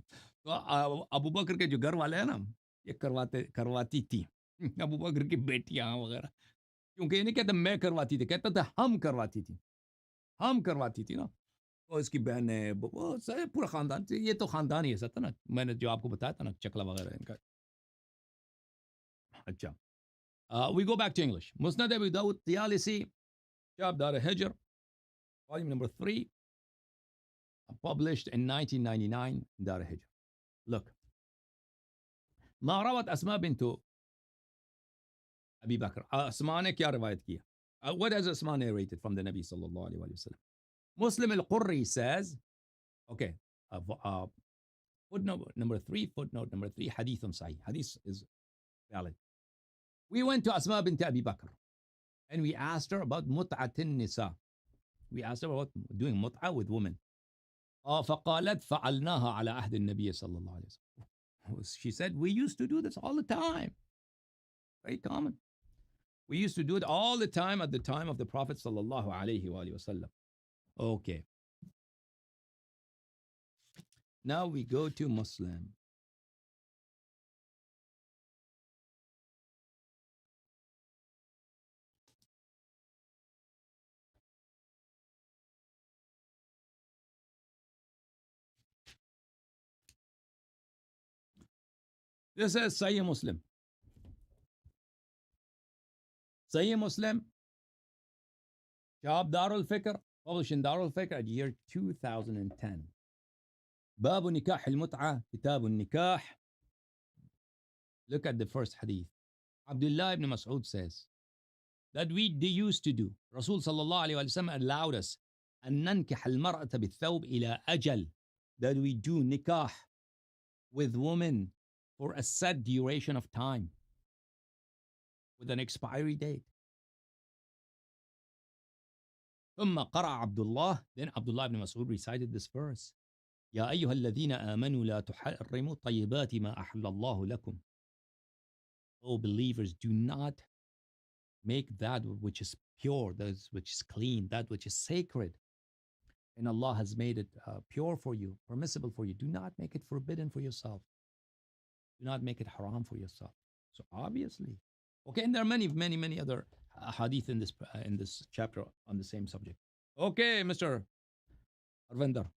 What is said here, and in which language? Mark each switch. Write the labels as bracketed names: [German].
[Hindi] तो अबू बकर के जो घर वाले हैं ना, ये करवाती थी. अबू बकर की बेटियां वगैरह. क्योंकि ये नहीं कहता मैं करवाती थी, कहता था हम करवाती थी. हम करवाती थी ना. और इसकी बहन है, वो पूरा खानदान. ये तो खानदान ही ऐसा था ना, मैंने जो आपको बताया था ना, चकला वगैरह इनका. [English] अच्छा, we go back to English. Musnad Abu Dawud Tayalisi, Kitab Dar Hijr, volume number 3, published in 1999 in Dar al-Hijr. [Arabic] Look. ما روت أسماء بنت أبي بكر. [Hindi] أسماء ने क्या रिवायत किया? [English] What has Asma narrated from the Nabi sallallahu alaihi wasallam? Muslim al-Qurri says, okay, footnote number 3, hadith sahih. Hadith is valid. We went to Asma bint Abi Bakr and we asked her about mut'atin nisa. We asked her about doing mut'a with women. [Arabic] فقالت فعلناها على عهد النبي صلى الله عليه وسلم. [English] She said, we used to do this all the time. Very common. We used to do it all the time at the time of the Prophet sallallahu alaihi wasallam. Okay. Now we go to Muslim. This is Sahih Muslim. Sahih Muslim, Shahab Darul Fikr, published in Darul Fikr at year 2010. [Arabic] باب نكاح المتعة, كتاب النكاح. [English] Look at the first hadith. Abdullah ibn Mas'ud says that we used to do. Rasul sallallahu alayhi wa sallam allowed us [Arabic] أن ننكح المرأة بالثوب إلى أجل. [English] That we do nikah with women for a set duration of time, with an expiry date. [Arabic] ثم قرأ عبد الله, [English] then Abdullah ibn Mas'ud recited this verse. [Arabic] يا أيها الذين آمنوا لا تحرموا طيبات ما أحل الله لكم. [English] O believers, do not make that which is pure, that which is clean, that which is sacred, and Allah has made it pure for you, permissible for you. Do not make it forbidden for yourself. Do not make it haram for yourself. So obviously, okay, and there are many other hadith in this chapter on the same subject. Okay, Mr. Arvinder.